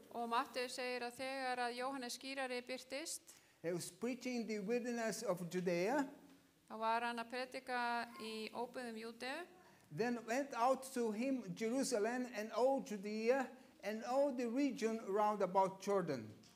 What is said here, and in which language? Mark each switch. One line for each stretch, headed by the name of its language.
Icelandic: Og Matteus segir að þegar að Jóhannes skírari birtist,
English: he was preaching in the wilderness of Judea,
Icelandic: þá var hann að predika í óbyggðum Júdeu.
English: then went out to him Jerusalem and all Judea and all the region round about Jordan.